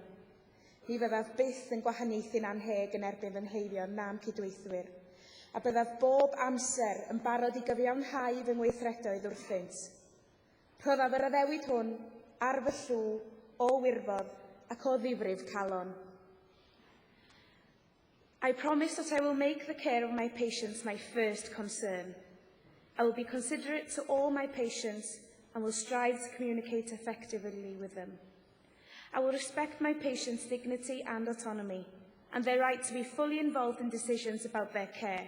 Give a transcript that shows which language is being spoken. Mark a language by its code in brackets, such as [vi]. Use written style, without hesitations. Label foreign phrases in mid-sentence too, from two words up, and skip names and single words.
[cy] Ni fyddaf byth yn gwahaniaethu'n anheg yn erbyn fy nghleifion na'n cydweithwyr, a byddaf bob amser yn barod i gyfiawnhau fy ngweithredoedd wrthynt. Rhoddaf yr addewid hwn ar fy llw o wirfodd ac o ddifrif calon. [en] I promise that I will make the care of my patients my first concern. I will be considerate to all my patients and will strive to communicate effectively with them. I will respect my patients' dignity and autonomy and their right to be fully involved in decisions about their care.